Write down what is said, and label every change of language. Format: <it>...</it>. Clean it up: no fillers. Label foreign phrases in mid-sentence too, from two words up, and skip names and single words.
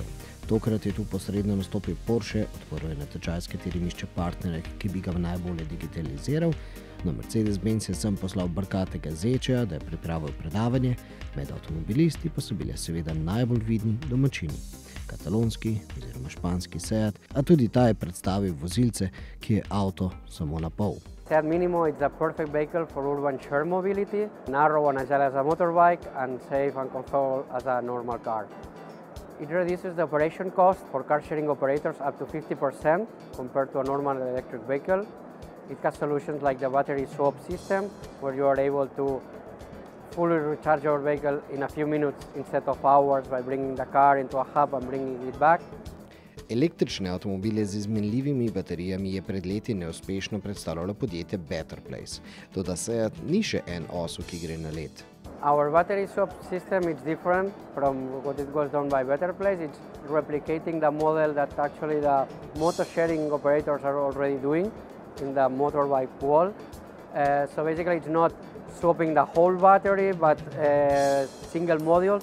<sl>Tokrat je tu posredno nastopil Porsche, odprl je natečaj, s katerim išče partnere, ki bi ga najbolje digitaliziral. Na Mercedes-Benz je sem poslal brkatega Zečeja, da je pripravil predavanje, med avtomobilisti pa so bile seveda najbolj vidni domačini. Katalonski oziroma španski Seat, a tudi ta je predstavil vozilce, ki je avto samo na pol.</sl> <en>Seat Minimo is the perfect vehicle for urban share mobility, narrow and agile as a motorbike and safe and comfortable as a normal car. It reduces the operation cost for car sharing operators up to 50% compared to a normal electric vehicle. It has solutions like the battery swap system, where you are able to fully recharge your vehicle in a few minutes instead of hours by bringing the car into a hub and bringing it back.</en> <sl>Električne avtomobile z izmenljivimi baterijami je pred leti neuspešno predstavljalo podjetje Better Place. Toda Seat ni še en osel, ki gre na led.</sl> <en>Our battery swap system is different from what it goes done by Better Place. It's replicating the model that actually the motor sharing operators are already doing in the motorbike world. So basically it's not swapping the whole battery, but single modules.</en>